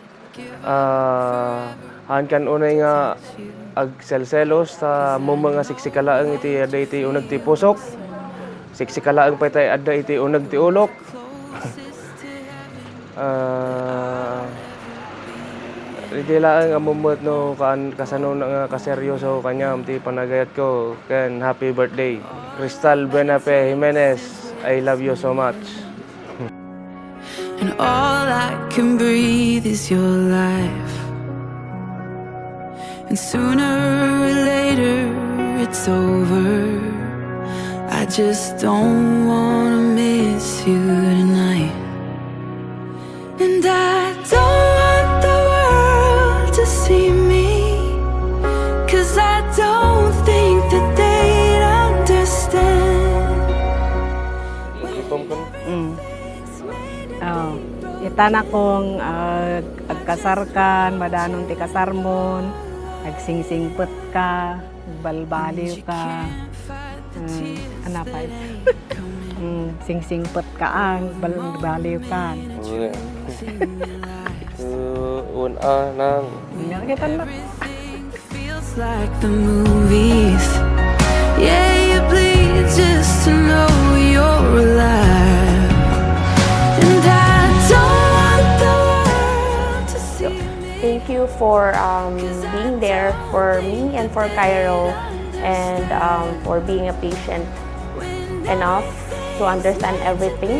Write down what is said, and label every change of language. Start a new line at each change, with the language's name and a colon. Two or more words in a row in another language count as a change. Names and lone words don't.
Iloko: Han kan unay nga ag selselos sa mga siksikalaang iti adda iti uneg ti pusok. Siksikalaang pa tay adda iti uneg ti ulok. Iti laang amumot no kasano nga kaseryoso kanyam ti panagayat ko ken
English: happy birthday. Crystal Benape Jimenez, I love you so much. And all I can breathe is your life. And sooner or later it's over. I just don't wanna miss you tonight. And I don't want the world to see me, 'cause I don't think that they'd understand.
Iloko: Oh, itana kong agkasarkan, madanon ti kasarmon, agsingsingpet ka, balbaliw ka, anapay? Singsingpet ka ang balbaliw ka. Nang Kita na.
English: Feels like the movies. Yeah, you bleed just to know you're alive. And I don't want the world to see me. Thank you for being there for me and for Cairo, and for being a patient enough to understand everything.